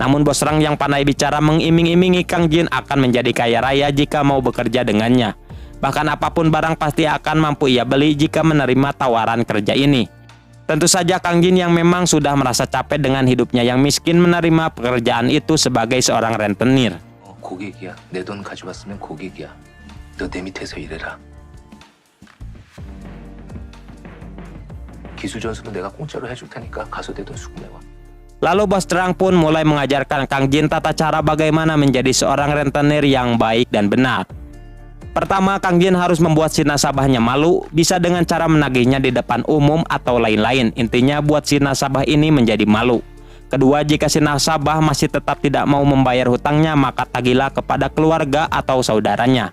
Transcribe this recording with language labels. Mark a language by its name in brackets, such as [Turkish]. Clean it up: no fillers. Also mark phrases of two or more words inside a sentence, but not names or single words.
[Indonesian] Namun bos Rang yang pandai bicara mengiming-imingi Kang Jin akan menjadi kaya raya jika mau bekerja dengannya. Bahkan apapun barang pasti akan mampu ia beli jika menerima tawaran kerja ini. Tentu saja Kang Jin yang memang sudah merasa capek dengan hidupnya yang miskin menerima pekerjaan itu sebagai seorang rentenir. [Korean] 고객이야. 내 돈 가져왔으면 고객이야. 너 내 밑에서 일해라. 기술 전수도 내가 공짜로 해줄 테니까 가서 내 돈 수금해와. [Indonesian] Lalu bos Rang pun mulai mengajarkan Kang Jin tata cara bagaimana menjadi seorang rentenir yang baik dan benar. Pertama, Kang Jin harus membuat si nasabahnya malu, bisa dengan cara menagihnya di depan umum atau lain-lain. Intinya buat si nasabah ini menjadi malu. Kedua, jika si nasabah masih tetap tidak mau membayar hutangnya, maka tagihlah kepada keluarga atau saudaranya.